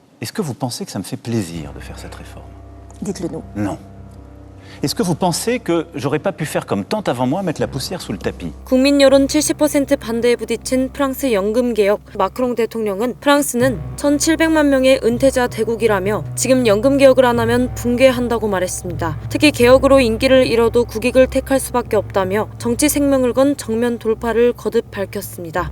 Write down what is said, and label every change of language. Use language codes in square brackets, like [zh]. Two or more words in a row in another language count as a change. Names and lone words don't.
[fr] Est-ce que vous pensez que ça me fait plaisir de faire cette réforme? Dites-le nous. Non. Est-ce que vous pensez que j'aurais pas pu faire comme tant avant moi, mettre la poussière sous le tapis? [ko] 국민 여론 70% 반대에 부딪힌 프랑스 연금 개혁. 마크롱 대통령은 프랑스는 1,700만 명의 은퇴자 대국이라며 지금 연금 개혁을 안 하면 붕괴한다고 말했습니다. 특히 개혁으로 인기를 잃어도 국익을 택할 수밖에 없다며 정치 생명을 건 정면 돌파를 거듭 밝혔습니다.